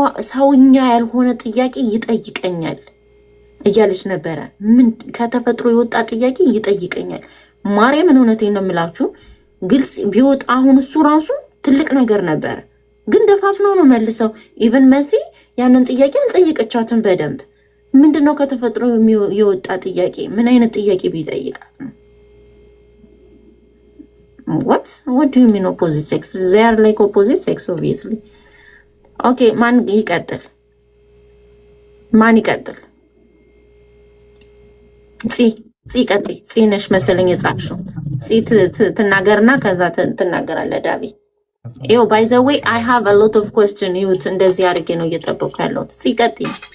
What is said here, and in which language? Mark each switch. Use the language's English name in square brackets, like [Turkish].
[Amharic] ሰውኛ ያልሆነ ጥያቄ ይጠይቀኛል እያለች ነበረ። ምን ከተፈጥሮ የወጣ ጥያቄ ይጠይቀኛል። ማርያምን እውነቴን ነው የምላችሁ። ግልጽ ቢወጣ አሁን እሱ ራሱ ትልቅ ነገር ነበረ፣ ግን ደፋፍነው ነው መልሰው። ኢቨን መሲ ያንን ጥያቄ አልጠየቀቻትም በደንብ። ምንድነው ከተፈጥሮ የወጣ ጥያቄ? ምን አይነት ጥያቄ ቢጠይቃት ነው? [English] what do you mean opposite sex? They are like opposite sex obviously. [Amharic] Okay, ማን ይቀጥል? ፂ ቀጥይ። ፂ ነሽ መሰለኝ የጻፍሽው። ፂ ትናገርና ከዛ ትናገራለህ ዳቢ። ይኸው [English] ባይ ዘ ዌይ I have a lot of question። [Amharic] ይሁት እንደዚህ አድርጌ ነው እየጠበቅኩ ያለሁት። ፂ ቀጥይ።